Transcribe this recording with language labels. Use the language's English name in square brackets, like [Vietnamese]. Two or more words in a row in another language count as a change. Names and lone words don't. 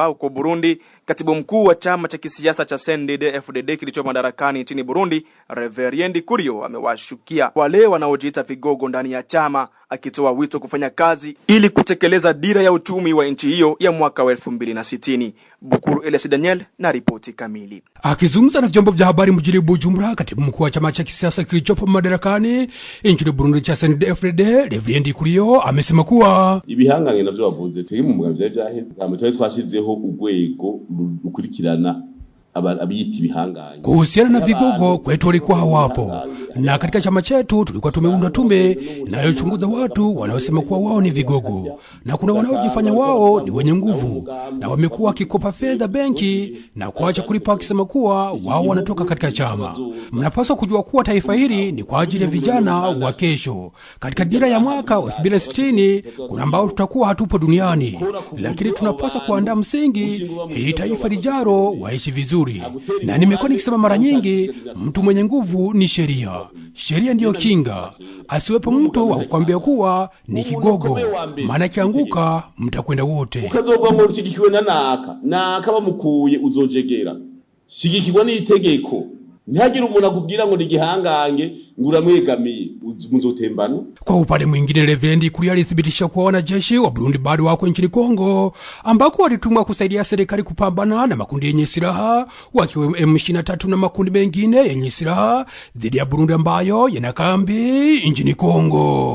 [Swahili] Huko Burundi, katibu mkuu wa chama cha kisiasa cha CNDD-FDD kilicho madarakani nchini Burundi, Reverend Kurio, amewashukia wale wanaojiita vigogo ndani ya chama, akitoa wito kufanya kazi ili kutekeleza dira ya uchumi wa nchi hiyo ya mwaka wa 2060. Bukuru Elias Daniel na ripoti kamili. Akizungumza na vyombo vya habari mjini Bujumbura, katibu mkuu wa chama cha kisiasa kilichopo madarakani nchini Burundi cha CNDD-FDD, Reverend Kurio, amesema kuwa [Rundi] ibihanganye navyo bavuze turi mu mugambye byaheze amatwe twashizeho urwego rukurikirana abiyita ibihanganye. [Swahili] Kuhusiana na vigogo kwetu walikuwa hawapo, na katika chama chetu tulikuwa tumeunda tume inayochunguza watu wanaosema kuwa wao ni vigogo, na kuna wanaojifanya wao ni wenye nguvu na wamekuwa wakikopa fedha benki na kuacha kulipa, wakisema kuwa wao wanatoka katika chama. Mnapaswa kujua kuwa taifa hili ni kwa ajili ya vijana wa kesho. Katika dira ya mwaka 2060 kuna ambao tutakuwa hatupo duniani, lakini tunapaswa kuandaa msingi ili taifa lijalo waishi vizuri. Na nimekuwa nikisema mara nyingi, mtu mwenye nguvu ni sheria. Sheria ndiyo kinga. Asiwepo mtu wa kukwambia kuwa ni kigogo, maana kianguka mtakwenda wote. [Rundi] Ukazova mu rushigikiwe na bamukuye uzojegera. Shigikirwa n'itegeko. Ntihagire umuntu akubwira ngo ni gihangange ngura mwegamiye muzotembana. [Swahili] Kwa upande mwingine, Reverend Kurio alithibitisha kuwa wanajeshi wa Burundi bado wako nchini Kongo, ambako walitumwa kusaidia serikali kupambana na makundi yenye silaha, wakiwa M23 na makundi mengine yenye silaha dhidi ya Burundi ambayo yana kambi nchini Kongo.